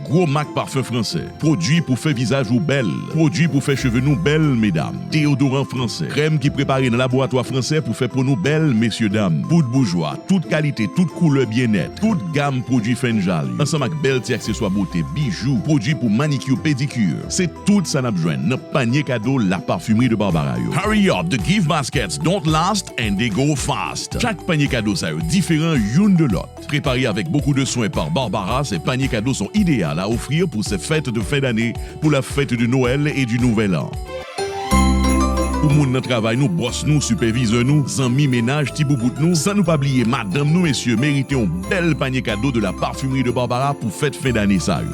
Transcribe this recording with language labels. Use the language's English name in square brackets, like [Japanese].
[French] Gros marque parfum français, produit pour faire visage ou belle, produit pour faire cheveux nous belles mesdames, déodorant français, crème qui préparé dans laboratoire français pour faire pour nous belles messieurs dames, poudre bourgeois, toute qualité, toute couleur bien-être, toute gamme produits Fenjali, ensemble avec belles accessoires beauté, bijoux, produits pour manicure, pédicure. C'est tout ça n'a besoin. Notre panier cadeau, la parfumerie de Barbara. [English] Hurry up, the gift baskets don't last and they go fast. [French] Chaque panier cadeau ça est différent une de l'autre. Préparé avec beaucoup de soins par Barbara, ces paniers cadeaux sont idéaux à offrir pour ces fêtes de fin d'année, pour la fête de Noël et du Nouvel An. Pour moun nan travail nous, boss nous, superviseur nous, zami ménage, ti boubout nous, sans nous pas oublier madame nous messieurs, méritez un bel panier cadeau de la parfumerie de Barbara pour fête fin d'année ça.